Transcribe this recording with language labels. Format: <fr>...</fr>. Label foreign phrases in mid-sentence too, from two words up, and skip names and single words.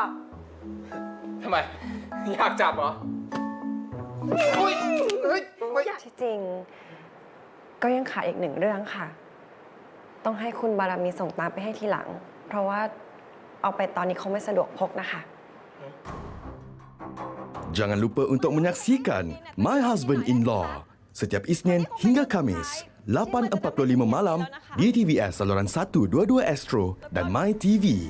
<th>ทำไม อยากจับเหรอ ที่จริงก็ยังขาดอีกหนึ่งเรื่องค่ะ ต้องให้คุณบารมีส่งตามไปให้ทีหลัง เพราะว่าเอาไปตอนนี้เขาไม่สะดวกพกนะคะ</th> <ms>Jangan lupa untuk menyaksikan My Husband-in-Law setiap Isnin hingga Khamis 8.45 malam di TVS saluran 122 Astro dan My TV.</ms>